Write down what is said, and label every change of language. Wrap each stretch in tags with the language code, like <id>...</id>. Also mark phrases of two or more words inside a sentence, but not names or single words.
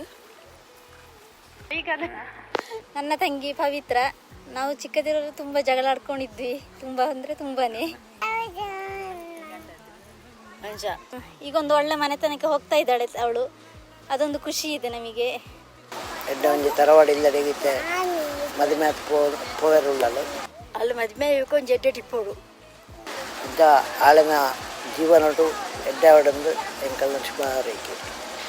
<kn>ಈಗ ನನ್ನ ತಂಗಿ ಪವಿತ್ರ, ನಾವು ಚಿಕ್ಕದಿರೋರು ತುಂಬ ಜಗಳ ಆಡ್ಕೊಂಡಿದ್ವಿ, ತುಂಬ ಅಂದರೆ ತುಂಬಾನೇ. ಈಗ ಒಂದು ಒಳ್ಳೆ ಮನೆತನಕ್ಕೆ ಹೋಗ್ತಾ ಇದ್ದಾಳೆ ಅವಳು, ಅದೊಂದು ಖುಷಿ ಇದೆ ನಮಗೆ.</kn> <tcy>ಎಡ್ಡೆ ಒಂಜಿ ತರವಾಡಿ ಇಲ್ಲದಿಗಿತ್ತೆ ಮದುವೆ ಪೋವೆರುಳ್ಳಲು ಅಲ್ಲಿ ಮದುವೆ ಕೊಂಚ ಎಡ್ಡೆ ಟಿಪ್ಪೋಡು ಇದ್ದ ಆಳಿನ ಜೀವನಡು ಎಡ್ಡೆ ಅವಡಂದು ಎಂಕಲ್ ಲಕ್ಷ್ಮಣ ರೇಖೆ.</tcy>